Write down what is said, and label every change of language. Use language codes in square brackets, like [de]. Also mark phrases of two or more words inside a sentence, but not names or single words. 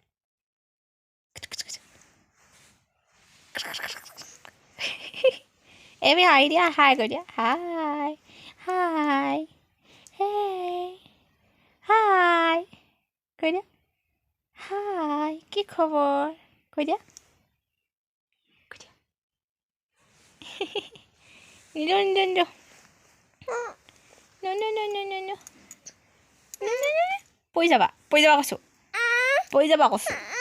[as] ebi hi dia hi go dia hi hi hey hi go dia hi কি খবৰ কৈ দিয়া নিদো নিদো নিদো [en] no no no no no no [as] পৰি যাবা কৈছো পৰি যাবা কৈছো